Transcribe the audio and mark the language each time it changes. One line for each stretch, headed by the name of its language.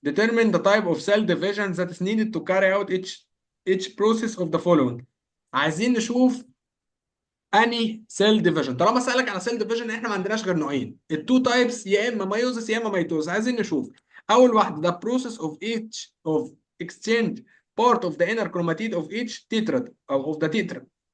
English: Determine the type of cell division that is needed to carry out each process of the following.
Arabic: عايزين نشوف
English: اني cell division.
Arabic: طالما سألك على سيل ديفيجن احنا ما عندناش غير نوعين،
English: التو تايبس،
Arabic: يا اما مايوزس يا اما ميتوز. عايزين نشوف اول واحده
English: the process of each of exchange part of the inner chromatid of each tetrad او of the tetrad.